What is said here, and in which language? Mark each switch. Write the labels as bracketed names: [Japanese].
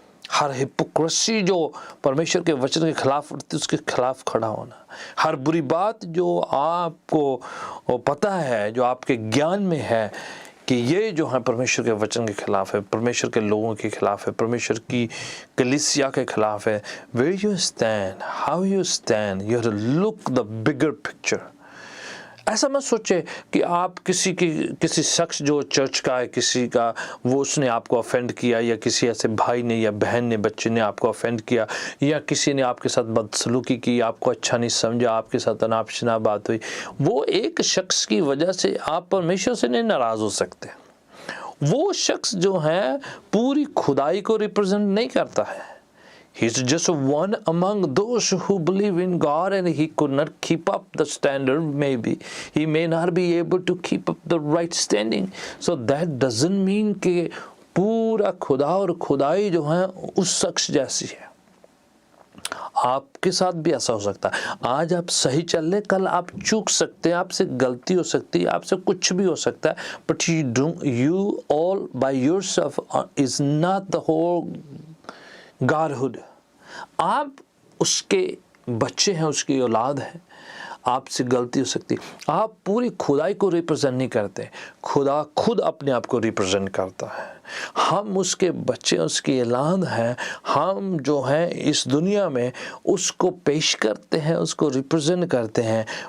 [Hindi] हर hypocrisy जो परमेश्वर के वचन के खिलाफ उठती, उसके खिलाफ खड़ा होना। हर बुरी बात जो आपको पता है, जो आपके ज्ञान में है कि ये जो है परमेश्वर के वचन के खिलाफ है, परमेश्वर के लोगों के खिलाफ है, परमेश्वर की कलीसिया के खिलाफ है। [English] Where you stand, how you stand, you have to look the bigger picture। [Hindi] ऐसा मत सोचे कि आप किसी शख्स जो चर्च का है, किसी का वो उसने आपको ऑफेंड किया, या किसी ऐसे भाई ने या बहन ने, बच्चे ने आपको ऑफेंड किया, या किसी ने आपके साथ बदसलूकी की, आपको अच्छा नहीं समझा, आपके साथ अनाप शनाप बात हुई। वो एक शख्स की वजह से आप परमेश्वर से नहीं नाराज़ हो सकते। वो शख्स जो है पूरी खुदाई को रिप्रेजेंट नहीं करता है। [English] He is just one among those who believe in God, and he could not keep up the standard. Maybe he may not be able to keep up the right standing. So that doesn't mean [Hindi] कि पूरा खुदा और खुदाई जो है उस शख्स जैसी है। आपके साथ भी ऐसा हो सकता है। आज आप सही चल रहे, कल आप चूक सकते हैं, आपसे गलती हो सकती है, आपसे कुछ भी हो सकता है। [English] But you all by yourself is not the whole Godhood। [Hindi] आप उसके बच्चे हैं, उसकी औलाद है, आपसे गलती हो सकती है। आप पूरी खुदाई को रिप्रेजेंट नहीं करते, खुदा खुद अपने आप को रिप्रेजेंट करता है। हम उसके बच्चे, उसकी औलाद हैं। हम जो हैं इस दुनिया में उसको पेश करते हैं, उसको रिप्रेजेंट करते हैं।